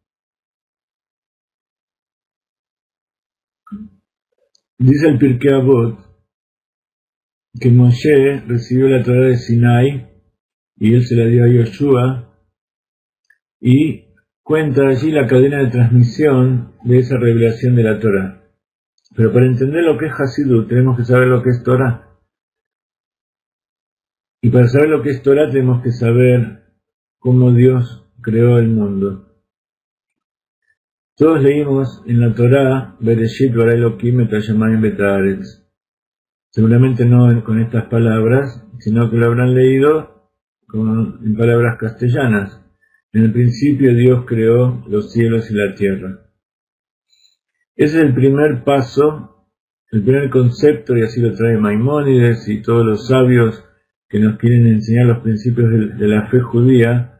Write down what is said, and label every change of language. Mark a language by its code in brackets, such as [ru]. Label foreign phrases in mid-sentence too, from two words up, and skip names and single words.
[es] Dice el Pirkei Avot que Moshe recibió la Torá de Sinai y él se la dio a Yoshua, y cuenta allí la cadena de transmisión de esa revelación de la Torá. Pero para entender lo que es Hasidut tenemos que saber lo que es Torá. Y para saber lo que es Torá tenemos que saber cómo Dios creó el mundo. Todos leímos en la Torá, [he] בראשית ברא אלוקים את השמים ואת הארץ. [es] seguramente no con estas palabras, sino que lo habrán leído en palabras castellanas. En el principio Dios creó los cielos y la tierra. Ese es el primer paso, el primer concepto, y así lo trae Maimónides y todos los sabios que nos quieren enseñar los principios de la fe judía.